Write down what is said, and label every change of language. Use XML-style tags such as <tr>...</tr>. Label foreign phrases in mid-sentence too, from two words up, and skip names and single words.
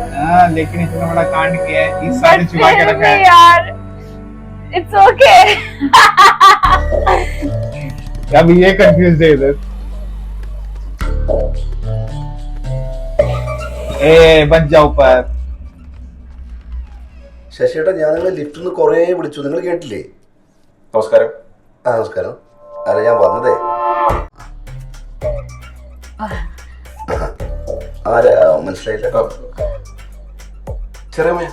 <hi>लेकिन इतना बड़ा कांड किया है इस साइड छुपा के रखा है यार।</hi> <en>it's okay.</en> <hi>अभी ये कंफ्यूज है इधर। ए बन जाओ ऊपर।</hi> <ml>ശശിയേട്ടാ ഞാൻ നിങ്ങളെ ലിഫ്റ്റിൽ നിന്ന് കുറേ വിളിച്ചു, നിങ്ങൾ കേട്ടില്ലേ? നമസ്കാരം. ആ നമസ്കാരം. അല്ല ഞാൻ വന്നതേ ആരാ മനസ്സിലായില്ല. ചെറിയമ്മ.</ml>